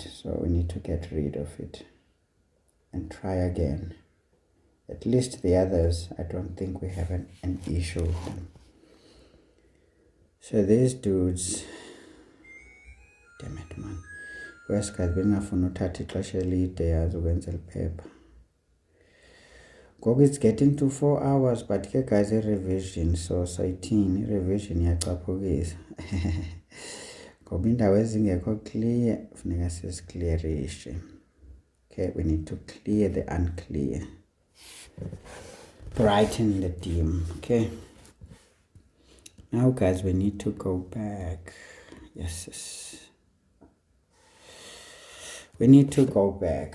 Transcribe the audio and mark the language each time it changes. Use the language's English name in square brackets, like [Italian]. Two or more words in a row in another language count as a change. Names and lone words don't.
[English] So we need to get rid of it and try again. At least the others, I don't think we have an issue with them. So these dudes, damn it, man. Where's guys? [Xhosa] Benafuna uthatha ixesha elide yazi ukwenza liphepha. [English] Ngoku it's getting to 4 hours, but ke guys, revision. [Xhosa] So sayithini revision iyacaphukisa. ngoba indawo ezingekho clear funeka siziclearishe. [English] Okay, we need to clear the unclear, brighten the dim. Okay, now guys, we need to go back. Yes, we need to go back.